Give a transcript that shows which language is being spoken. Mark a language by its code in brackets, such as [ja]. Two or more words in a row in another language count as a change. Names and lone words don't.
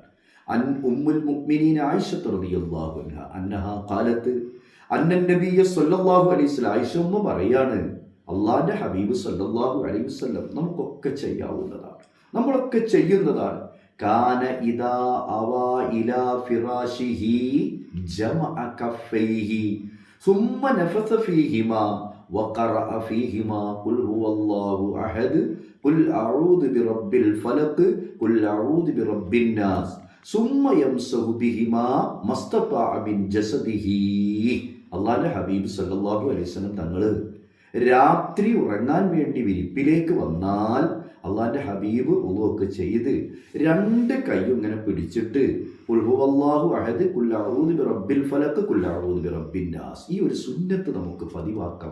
[ar] عن أم المؤمنين عائشة رضي الله عنها أنها قالت أن النبي صلى الله عليه وسلم, [ml] ആയിഷ ഉമ്മ പറയാണ്, അള്ളാഹിൻ്റെ ഹബീബ് [ar] صلى الله عليه وسلم [ml] നമുക്കൊക്കെ ചെയ്യാവുന്നതാണ്, നമ്മളൊക്കെ ചെയ്യുന്നതാണ്. [ar] كان إذا أوى إلى فراشه جمع كفيه ثم نفث فيهما وقرأ فيهما قل هو الله أحد قل أعوذ برب الفلق قل أعوذ برب الناس ثم يمسح بهما ما استطاع من جسده. [ml] അള്ളാഹുവിൻ്റെ ഹബീബ് [ar] صلى الله عليه وسلم [ml] തങ്ങൾ രാത്രി ഉറങ്ങാൻ വേണ്ടി വിരിപ്പിലേക്ക് വന്നാൽ അള്ളാഹിൻ്റെ ഹബീബ് ഒന്നുമൊക്കെ ചെയ്ത് രണ്ട് കൈയും ഇങ്ങനെ പിടിച്ചിട്ട് [ar] قل هو الله أحد قل أعوذ برب الفلق قل أعوذ برب الناس, [ml] ഈ ഒരു സുന്നത്ത് നമുക്ക് പതിവാക്കാം.